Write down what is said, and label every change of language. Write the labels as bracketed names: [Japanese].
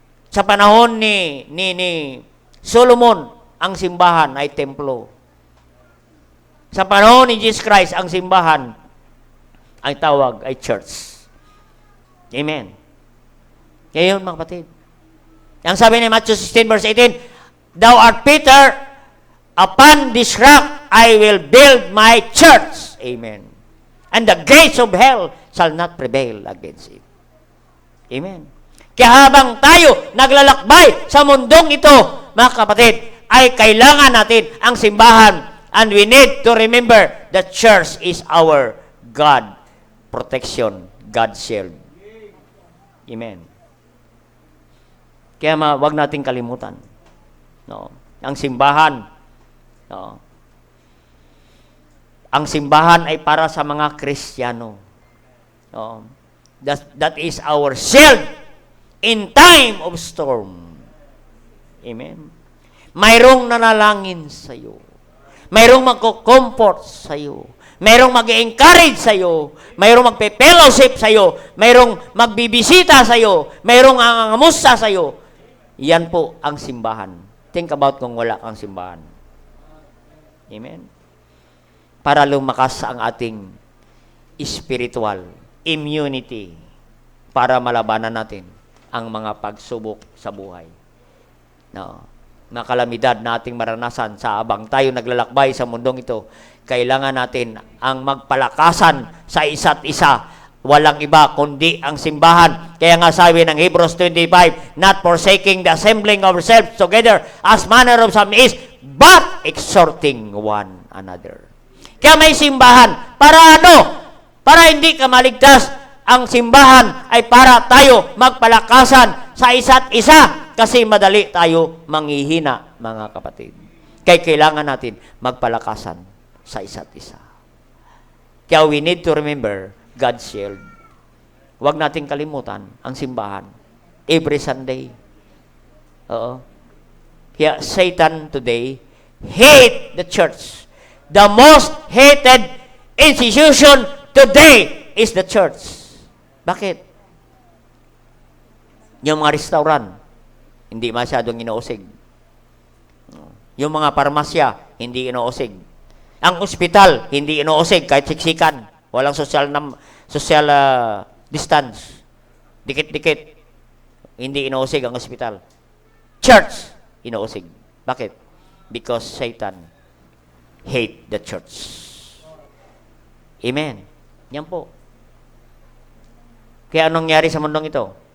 [Filipino] Sa panahon ni Solomon, ang simbahan ay templo. Sa panahon ni Jesus Christ, ang simbahan ay tawag ay church. Amen. Kaya yun, mga kapatid. Ang sabi ni [English] Matthew 16 verse 18, Thou art Peter, upon this rock I will build my church. Amen. And the gates of hell shall not prevail against it. Amen. [Filipino] Kaya habang tayo naglalakbay sa mundong ito, mga kapatid, ay kailangan natin ang simbahan. [English] And we need to remember that church is our God protection, God shield. [Filipino] Amen. Kaya wag nating kalimutan. No? Ang simbahan. No? Ang simbahan ay para sa mga Kristiyano. No? [English] That is our shield in time of storm. Amen. [Filipino] Mayroong nanalangin sa iyo. Mayroong magko-comfort sa iyo. Mayroong mag-encourage sa iyo. Mayroong magpe-fellowship sa iyo. Mayroong magbibisita sa iyo. Mayroong angamusta sa iyo. Yan po ang simbahan. [English] Think about [Filipino] kung wala kang simbahan. Amen. Para lumakas ang ating spiritual immunity para malabanan natin ang mga pagsubok sa buhay. No. Mga kalamidad na ating maranasan sa abang tayo naglalakbay sa mundong ito, kailangan natin ang magpalakasan sa isa't isa. Walang iba kundi ang simbahan. Kaya nga sabi ng [English] Hebrews 25, not forsaking the assembling of ourselves together as manner of some is, but exhorting one another. [Filipino] Kaya may simbahan. Para ano? Para hindi ka maligtas. Ang simbahan ay para tayo magpalakasan sa isa't isa. Kasi madali tayo manghihina, mga kapatid. Kaya kailangan natin magpalakasan sa isa't isa. Kaya [English] we need to remember God's shield. [Filipino] Huwag nating kalimutan ang simbahan. [English] Every Sunday. [Filipino] Oo. Kaya [English] Satan today hate the church. The most hated institution today is the church. [Filipino] Bakit? Yung mga restaurant, hindi masyadong inuusig. Yung mga parmasya, hindi inuusig. Ang ospital, hindi inuusig kahit siksikan. Walang social distance. Dikit-dikit. Hindi inuusig ang ospital. [English] Church, [Filipino] inuusig. Bakit? [English] Because Satan hate the church. Amen. [Filipino] Yan po. Kaya anong nangyari sa mundong ito?